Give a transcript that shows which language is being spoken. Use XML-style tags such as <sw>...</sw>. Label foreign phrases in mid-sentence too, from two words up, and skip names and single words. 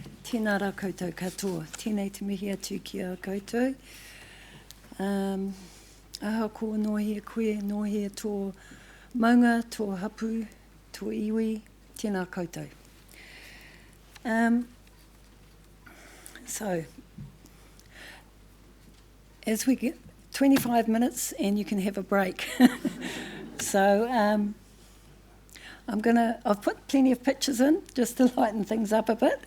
<mi>Tēnā rā koutou katoa. Tēnei te mihi atu ki a koutou. Aha ko nohia koe, nohia tō maunga, tō hapu, tō iwi, tēnā koutou.</mi> <en>So, as we get 25 minutes and you can have a break. So, I've put plenty of pictures in just to lighten things up a bit.</en>